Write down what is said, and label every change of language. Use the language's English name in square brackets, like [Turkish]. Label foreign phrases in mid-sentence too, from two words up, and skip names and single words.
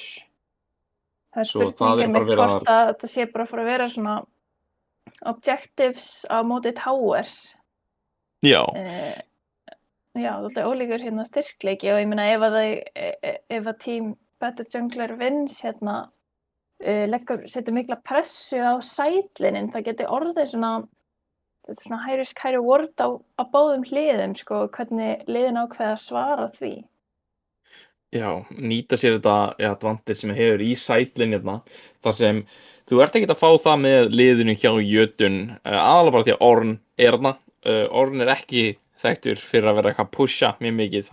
[Icelandic] Það er spurningin mitt hvort að þetta sé bara að fara að vera svona objectives á móti towers. Já. Já, þetta er ólíkur styrkleiki og ég meina ef að team Better Jungler Wins setur mikla pressu á sidelinin, það geti orðið svona [English] high risk, high reward [Icelandic] á báðum hliðum, sko, hvernig liðin ákveða að svara því. Já, nýta sér þetta advantage sem hefur í sideline þar sem þú ert ekkert að fá það með liðinu hjá jötun, aðalega bara því að Ornn er Ornn er ekki þekktur fyrir að vera eitthvað pusha mjög mikið.